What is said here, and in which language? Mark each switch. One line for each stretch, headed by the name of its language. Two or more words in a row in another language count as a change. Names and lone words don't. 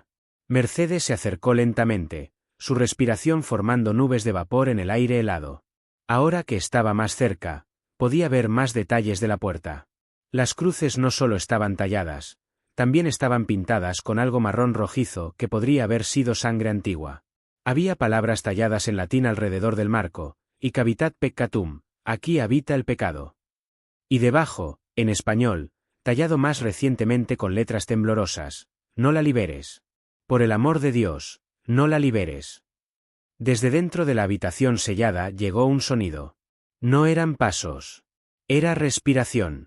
Spanish: Mercedes se acercó lentamente, su respiración formando nubes de vapor en el aire helado. Ahora que estaba más cerca, podía ver más detalles de la puerta. Las cruces no solo estaban talladas, también estaban pintadas con algo marrón rojizo que podría haber sido sangre antigua. Había palabras talladas en latín alrededor del marco:
Latin: hic habitat peccatum,
Spanish: aquí habita el pecado. Y debajo, en español, tallado más recientemente con letras temblorosas: no la liberes. Por el amor de Dios, no la liberes. Desde dentro de la habitación sellada llegó un sonido. No eran pasos. Era respiración.